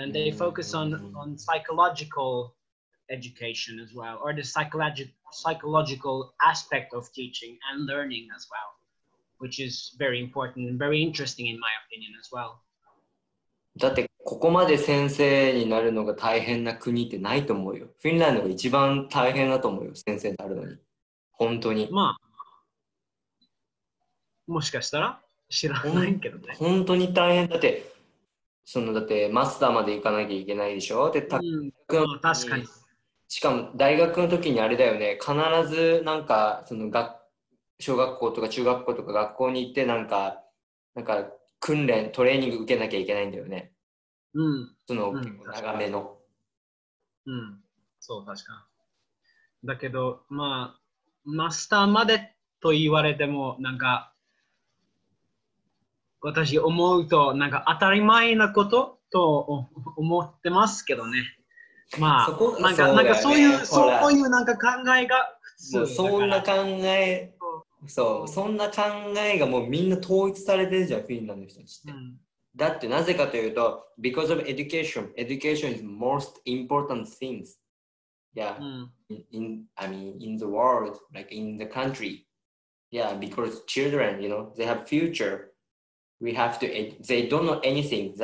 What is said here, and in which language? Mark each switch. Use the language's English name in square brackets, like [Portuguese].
[English] And they focus on psychological education as well, or the psychological aspect of teaching and learning as well, which is very important and very interesting in my opinion as well. [Japanese] だってここまで先生になるのが大変な国ってないと思うよ。フィンランドが一番大変だと思うよ、先生になるのに。本当に。まあ、もしかしたら知らないけどね。本当に大変だって、だってマスターまで行かなきゃいけないでしょ。で、確かに。しかも大学の時にあれだよね、必ずなんか小学校とか中学校とか学校に行ってなんか訓練、トレーニング受けなきゃいけないんだよね。結構長めの。そう、確かに。だけど、まあ、マスターまでと言われても、なんか、私思うと、なんか当たり前なことと思ってますけどね。まあ、なんかそういうなんか考えが普通。もうそんな考え、そんな考えがもうみんな統一されてるじゃん、フィンランドの人たちって。だってなぜかというと、 [English] because of education is most important things. Yeah, in the world, like in the country. Yeah, because children, they have future. We have to, they don't know anything.